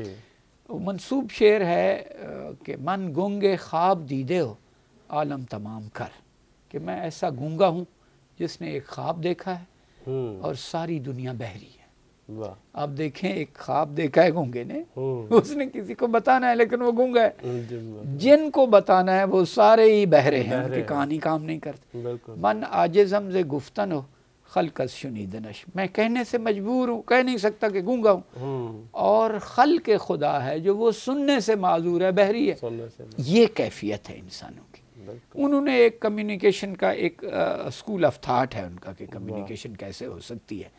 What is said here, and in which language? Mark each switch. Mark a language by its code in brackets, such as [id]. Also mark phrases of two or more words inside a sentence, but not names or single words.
[ur] وہ منسوب شعر ہے کہ [fa] من گونگے خواب دیدے ہو عالم تمام کر، [ur] کہ میں ایسا گونگا ہوں جس نے ایک خواب دیکھا ہے اور ساری دنیا بہری ہے۔ آپ دیکھیں ایک خواب دیکھا ہے گونگے نے، اس نے کسی کو بتانا ہے لیکن وہ گونگا ہے، جن کو بتانا ہے وہ سارے ہی بہرے ہیں، ان کی کہانی کام نہیں کرتی۔ [fa] من عاجزم ز گفتن ہو خلقت شنیدنش، [ur] میں کہنے سے مجبور ہوں، کہہ نہیں سکتا کہ گونگا ہوں، اور خلق خدا ہے جو وہ سننے سے معذور ہے، بہری ہے۔ یہ کیفیت ہے انسانوں کی۔ انہوں نے ایک کمیونیکیشن کا ایک [en] school of thought [ur] ہے ان کا کہ کمیونیکیشن کیسے ہو سکتی ہے،